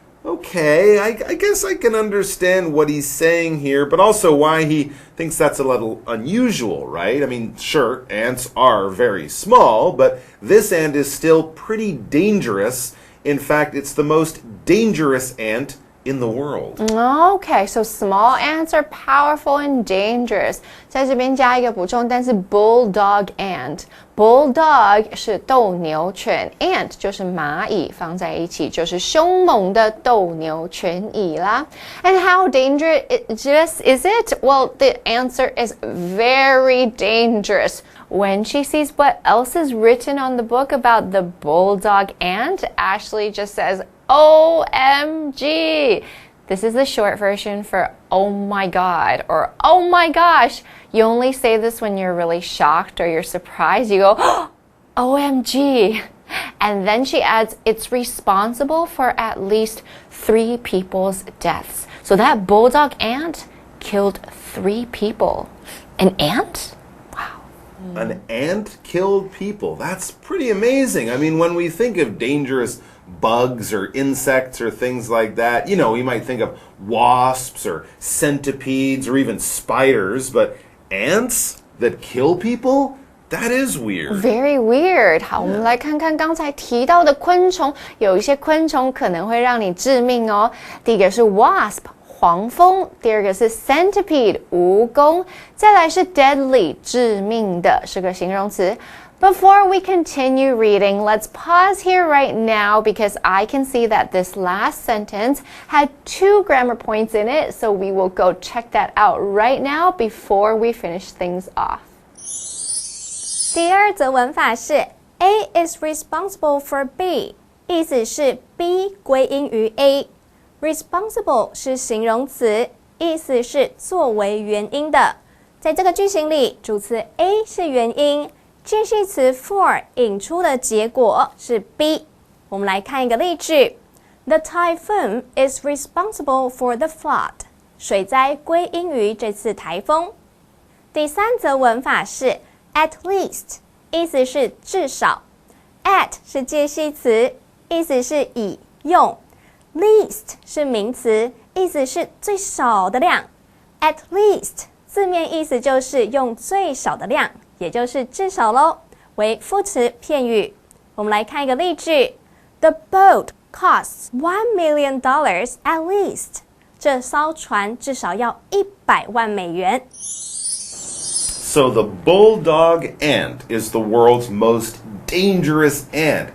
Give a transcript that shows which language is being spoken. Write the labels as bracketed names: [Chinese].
[English] Okay, I guess I can understand what he's saying here, but also why he thinks that's a little unusual, right? I mean, sure, ants are very small, but this ant is still pretty dangerous. In fact, it's the most dangerous ant in the world. Okay, so small ants are powerful and dangerous. [Chinese] 在这边加一个补充单词 bulldog ant. Bulldog 是斗牛犬 ，ant 就是蚂蚁，放在一起就是凶猛的斗牛犬蚁啦。 [English] And how dangerous is it? Well, the answer is very dangerous. When she sees what else is written on the book about the bulldog ant, Ashley just says, OMG! This is the short version for oh my god or oh my gosh. You only say this when you're really shocked or you're surprised. You go, oh, OMG! And then she adds, it's responsible for at least 3 people's deaths. So that bulldog ant killed 3 people. An ant? An ant killed people. That's pretty amazing. I mean, when we think of dangerous bugs or insects or things like that, you know, we might think of wasps or centipedes or even spiders, but ants that kill people? That is weird. Very weird. [Chinese] 好，我们来看看刚才提到的昆虫，有一些昆虫可能会让你致命哦。第一个是 wasp。黄蜂，第二个是 centipede 蜈蚣，再来是 deadly 致命的，是个形容词。 [English] Before we continue reading, let's pause here right now because I can see that this last sentence had 2 grammar points in it, so we will go check that out right now before we finish things off. [Chinese] 第二则文法是 [English] A is responsible for B， [Chinese] 意思是 B 归因于 A。Responsible 是形容词，意思是作为原因的。在这个句型里，主词 A 是原因，介系词 for 引出的结果是 B。我们来看一个例句 ： [English] The typhoon is responsible for the flood。 [Chinese] 水灾归因于这次台风。第三则文法是 at least， 意思是至少。 at 是介系词，意思是以用。 Least 是名词，意思是最少的量。 At least 字面意思就是用最少的量，也就是至少咯，为副词片语。我们来看一个例句 ： [English] The boat costs $1 million at least。 [Chinese] 这艘船至少要100万美元。 [English] So the bulldog ant is the world's most dangerous ant.